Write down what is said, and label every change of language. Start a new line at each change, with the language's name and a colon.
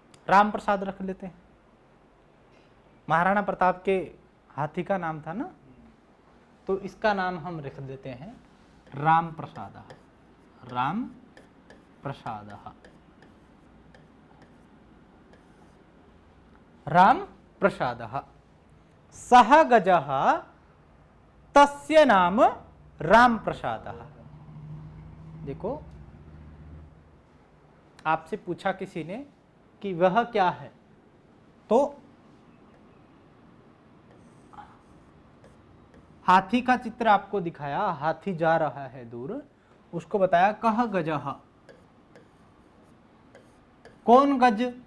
Hindi: राम प्रसाद रख लेते हैं, महाराणा प्रताप के हाथी का नाम था ना, तो इसका नाम हम रख देते हैं राम प्रसादः, राम प्रसादः, राम प्रसादः।
Sanskrit: सः गजः तस्य नाम राम प्रसादः।
Hindi: देखो, आपसे पूछा किसी ने कि वह क्या है, तो हाथी का चित्र आपको दिखाया, हाथी जा रहा है दूर, उसको बताया
Sanskrit: कः गजः,
Hindi: कौन गज?